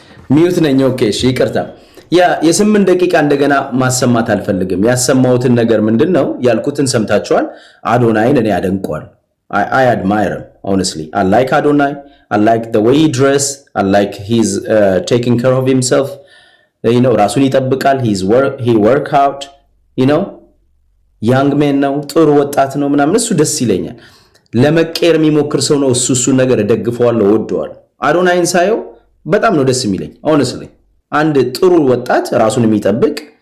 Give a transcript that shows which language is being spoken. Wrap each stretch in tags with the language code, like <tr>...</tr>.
<am>ሚዩት ነኝ። ኦኬ እሺ ይቅርታ። የ8 ደቂቃ እንደገና ማሰማት አልፈልግም። ያሰማሁትን ነገር ምንድነው ያልኩትን ሰምታችኋል። አዶናይን እኔ አደንቀዋለሁ።</am> <en>I admire him honestly. I like Adonai. I like the way he dress. I like he's taking care of himself.</en> <am>ራሱን ይጠብቃል።</am> <en>he work out, young man</en> <am>ነው፣ ጥሩ ወጣት ነው ምናምን። እሱ ደስ ይለኛል። ለመቀየር የሚሞክር ሰው ነው እሱ ነገር ደግፈዋለሁ፣ ወደዋለሁ። አዶናይን ሳየው በጣም ነው ደስ የሚለኝ</am> <en>honestly።</en> <am>አንድ ጥሩ ወጣት ራሱን የሚጠብቅ</am>